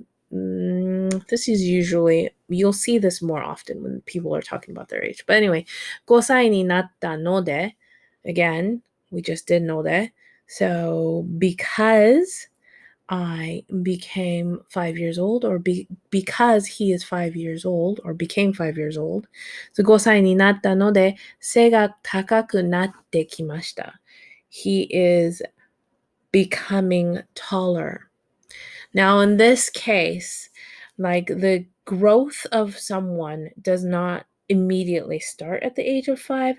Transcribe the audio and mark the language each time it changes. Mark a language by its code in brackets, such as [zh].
[en] This is usually, you'll see this more often when people are talking about their age. But anyway, [ja] 5歳になったので, [en] again, we just did know that. So because I became 5 years old, or because he is 5 years old, or became 5 years old. [ja] So 5歳になったので、背が高くなってきました。 [en] He is becoming taller. Now, in this case, like the growth of someone does not immediately start at the age of 5.